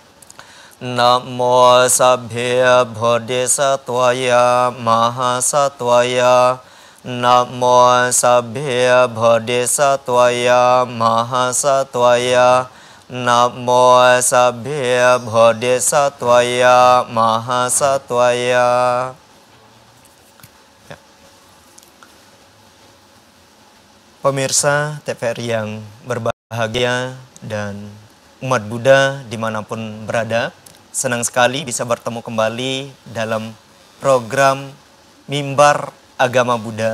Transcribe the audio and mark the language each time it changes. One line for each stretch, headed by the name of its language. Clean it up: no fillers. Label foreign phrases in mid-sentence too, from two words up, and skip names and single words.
Sanskrit: Namo Sabbhe Bodhisattvaya Mahasattvaya. Namo Sabbhe Bodhisattvaya Mahasattvaya. Namo Sabbhe Bodhisattvaya Mahasattvaya.
Indonesian: Ya. Pemirsa TVRI yang berbahagia dan umat Buddha dimanapun berada, senang sekali bisa bertemu kembali dalam program Mimbar Agama Buddha.